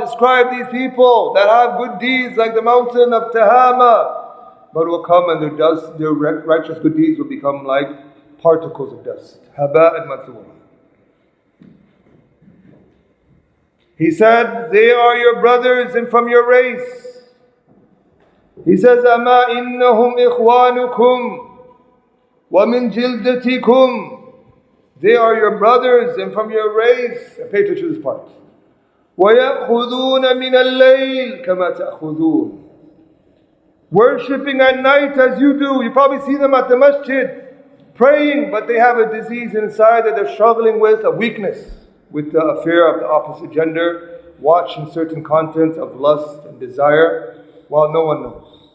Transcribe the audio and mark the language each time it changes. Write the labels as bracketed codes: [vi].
[en] Describe these people that have good deeds like the mountain of Tihama, but will come and their dust, their righteous good deeds will become like particles of dust. [ar] هَبَاءً مَنْثُورًا. [en] He said, they are your brothers and from your race. He says, [ar] أَمَا إِنَّهُمْ إِخْوَانُكُمْ وَمِنْ جِلْدَتِكُمْ. [en] They are your brothers and from your race. And pay attention to this part. [ar] وَيَأْخُذُونَ مِنَ اللَّيْلِ كَمَا تَأْخُذُونَ. [en] Worshipping at night as you do. You probably see them at the masjid praying, but they have a disease inside that they're struggling with, a weakness, with the affair of the opposite gender, watching certain content of lust and desire while no one knows.